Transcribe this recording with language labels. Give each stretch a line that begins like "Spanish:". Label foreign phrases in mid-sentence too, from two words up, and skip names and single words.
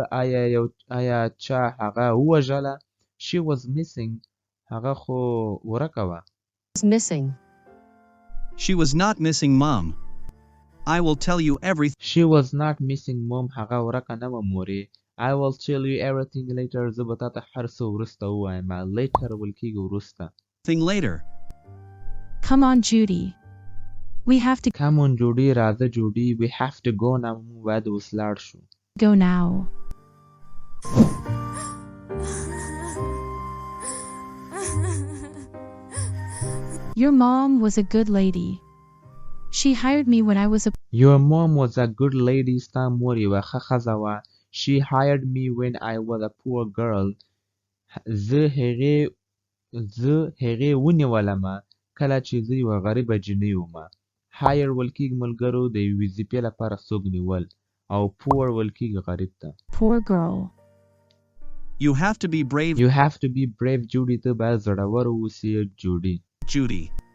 Pashto: آیا چا هغه ووژله؟
English: She was missing.
Pashto: هغه خو ورکه وه.
English: missing. She was not missing, Mom. I will tell you everything. She was not missing mom.
Pashto: هغه ورکه نه وه مورې.
English: I will tell you everything later.
Pashto: زه به تا ته هر څه وروسته ووایم. Later ول کېږي وروسته.
English: Later. Come on, Judy. We have to Come on Judy. راځه Judy. We have to go now.
Pashto: موږ باید اوس لاړ شو.
English: go now. Your mom was a good lady. She hired me when I was a Your mom was a good lady.
Pashto: ستا مور یوه ښه ښځه وه.
English: She hired me when I was a poor girl.
Pashto: زه هغې ونیولمه کله چې زه یوه غریبه جنۍ ومه. Hire ول کېږي ملګرو د یوې وظیفې لپاره څوک نیول او poor ول کېږي غریب ته.
English: poor girl. You have to be brave, You have to be brave Judy.
Pashto: ته باید زړور اوسې Judy. Judy.